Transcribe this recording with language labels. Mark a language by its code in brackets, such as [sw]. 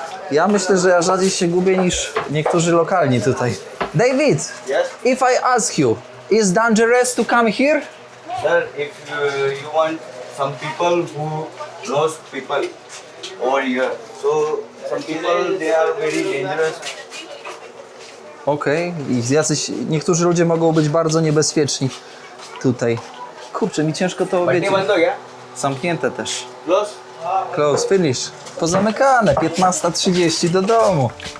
[pl] Ja myślę, że ja rzadziej się gubię niż niektórzy lokalni tutaj. [en] David, Yes. if I ask you, is dangerous to come here? Sir, if you want some people who knows people over here, so some people they are very dangerous. [pl] Okej, i niektórzy ludzie mogą być bardzo niebezpieczni tutaj. Kurczę, mi ciężko to [en] But [pl] wiecie. [hi] बंद हो गया? [pl] Zamknięte też. [en] Close. Close, finish. [pl] Pozamykane, 15:30 do domu.